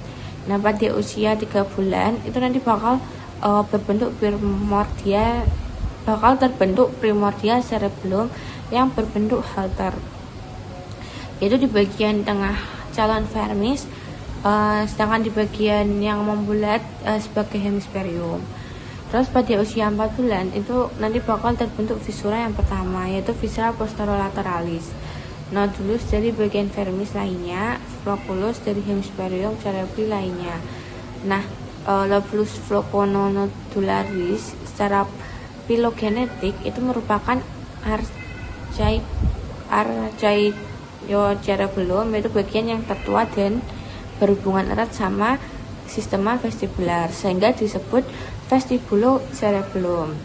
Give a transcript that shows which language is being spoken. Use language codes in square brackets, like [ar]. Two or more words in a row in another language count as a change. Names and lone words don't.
[id] Nah, pada usia 3 bulan itu nanti bakal terbentuk [la] primordial cerebellum [id] yang berbentuk halter, yaitu di bagian tengah calon vermis, sedangkan di bagian yang membulat sebagai hemispherium. Terus pada usia 4 bulan itu nanti bakal terbentuk visura yang pertama, yaitu [la] viscera posterolateralis, [id] nodulus dari bagian vermis lainnya, flocculus dari hemispherium cerebri lainnya. Nah, [la] lobulus floconodularis [id] secara filogenetik itu merupakan archaeocerebellum, yaitu bagian yang tertua dan berhubungan erat sama sistema vestibular, sehingga disebut vestibulocerebellum.